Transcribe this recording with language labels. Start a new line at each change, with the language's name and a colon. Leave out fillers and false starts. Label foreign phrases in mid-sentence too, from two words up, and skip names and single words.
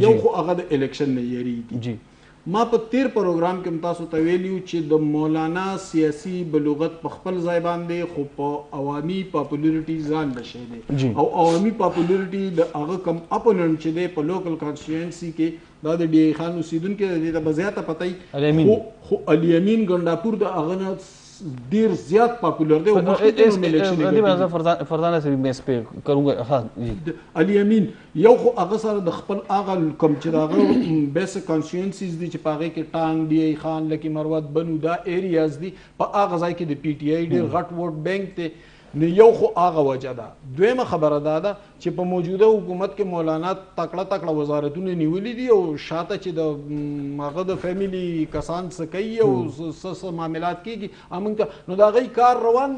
Pashto: یو خو هغه د الیکشن نه یېرېږي. ما په تیر پروګرام کې هم تاسو ته ویلي وو چې د مولانا سیاسي بلوغت په خپل ځای باندې, خو په عوامي پاپولیرټي ځان نشی دی, او عوامي پاپولیرټي د هغه کم اپوننټ چې دی په
English: local constituency
Pashto: کې دا د ډي ای خان اوسېدونکی دی, د به زیاته پته وي. خو علي امین ګنډاپور د هغه نه ډیر زیات پاپولر دی.
Urdu: فرزانہ سے میں اس پہ کروں گا. ہاں جی,
Pashto: علي امین یو خو هغه سره د خپل هغه کوم چې د هغه
English: basic constituencies
Pashto: دي چې په هغې کې ټانګ, ډي ای خان, لکي مروت, بنو, دا ایریاز دي, په هغه ځای کې د پی ټي آی ډېر غټ
English: vote bank
Pashto: دی. نو یو خو هغه وجه ده. دویمه خبره دا ده چې په موجوده حکومت کې مولانا تکړه وزارتونه نیولي دي, او شاته چې د هغه د فیملی کسان څه کوي او څه معاملات کېږي موږ ته, نو د هغوی کار روان دی.